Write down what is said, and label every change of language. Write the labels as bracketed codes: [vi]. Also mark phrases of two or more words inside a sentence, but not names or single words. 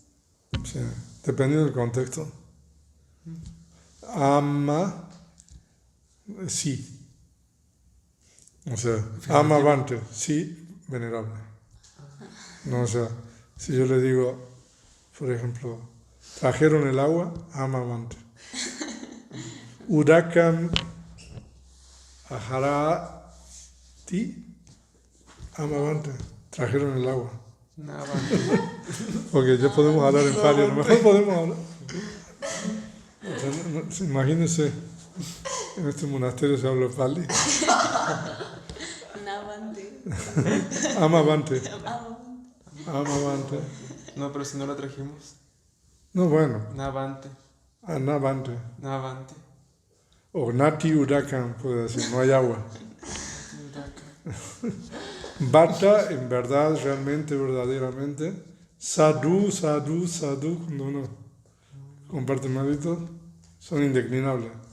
[es] sí, dependiendo del contexto. Ama, sí. O sea, amavante, sí, venerable. No, o sea, si yo le digo, por ejemplo, trajeron el agua, [pi] amavante. Urakam aharati, amavante. [es] Trajeron el agua. [pi] Navante. [es] Ok, ya podemos hablar en pali, a lo mejor podemos hablar. O sea, imagínense, en este monasterio se habla pali. [pi] Navante. Amavante. Amavante. Amavante. [es] No, pero si no la trajimos. No, bueno, [pi] Navante. anavante. Navante. O nati urakam, [es] puede decir, no hay agua. Bata, en verdad, realmente, verdaderamente. [pi] Sadhu, sadhu, sadhu, [es] cuando uno comparte méritos, son indeclinables.